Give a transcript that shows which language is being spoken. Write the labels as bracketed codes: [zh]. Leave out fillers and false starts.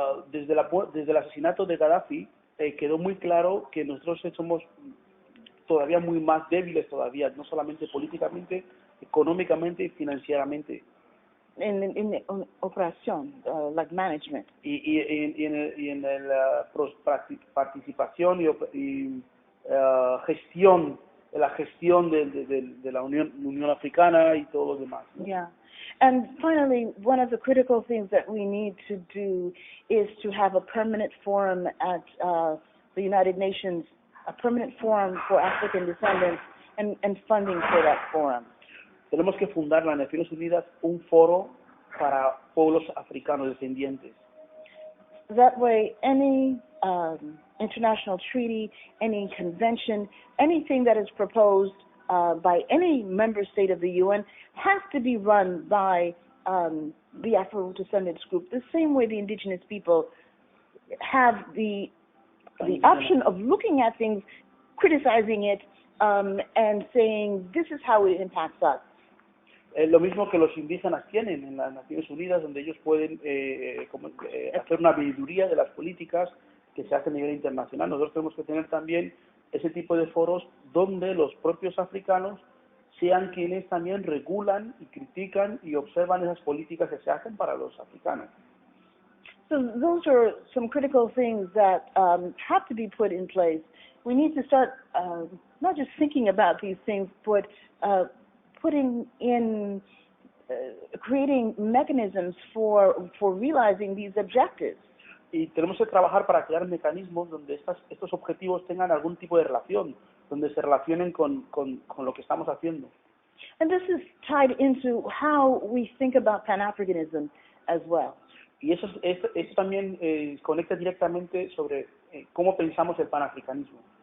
[es] desde el asesinato de Gaddafi quedó muy claro que nosotros somos todavía muy más débiles todavía, no solamente políticamente, económicamente y financieramente. [en] In [es] operación, [en] like management. [es] Y en la participación y gestión, la gestión de la Unión Africana y todo lo demás, ¿no? Yeah. [en] And finally, one of the critical things that we need to do is to have a permanent forum at the United Nations, a permanent forum for African descendants, and funding for that forum. [es] Tenemos que fundar en las Naciones Unidas un foro para pueblos africanos descendientes. [en] That way, any international treaty, any convention, anything that is proposed by any member state of the UN has to be run by the Afro-descendants group, the same way the indigenous people have the option of looking at things, criticizing it, and saying, this is how it impacts us. [es] Lo mismo que los indígenas tienen en las Naciones Unidas, donde ellos pueden hacer una veeduría de las políticas que se hacen a nivel internacional. Nosotros tenemos que tener también ese tipo de foros donde los propios africanos sean quienes también regulan y critican y observan esas políticas que se hacen para los africanos. [en] So those are some critical things that have to be put in place. We need to start not just thinking about these things, but putting in, creating mechanisms for realizing these objectives. [es] Y tenemos que trabajar para crear mecanismos donde estos objetivos tengan algún tipo de relación, donde se relacionen con lo que estamos haciendo. [en] And this is tied into how we think about Pan-Africanism as well. [es] Y eso también conecta directamente sobre cómo pensamos el panafricanismo.